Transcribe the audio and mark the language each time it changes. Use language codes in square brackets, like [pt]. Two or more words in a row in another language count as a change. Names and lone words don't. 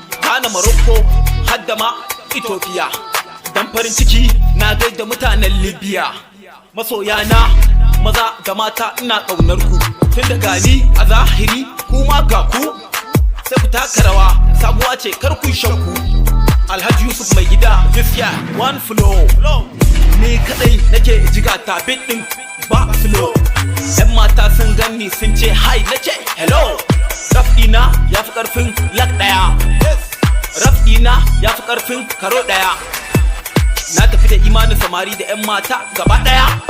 [ha] Ghana, Morocco, hadda ma Ethiopia. Dan farin ciki, na gaida mutanen Libya. Masoya na, maza da mata ina ƙaunar ku. Tun daga ni a zahiri, ku ma ga ku. Sai ku taka rawa, sabuwa ce kar ku shakku. Alhaji Yusuf Mai Gida, [en] this year, one flow. [ha] Ni kaɗai nake jiga ta beat ɗin ba slow. Yan mata sun ganni sun ce hi, na ce hello. Rap ɗina ya fi ƙarfin lak ɗaya. Rap ɗina ya fi ƙarfin karo ɗaya. Na tafi da imanin samari da yan mata gaba ɗaya.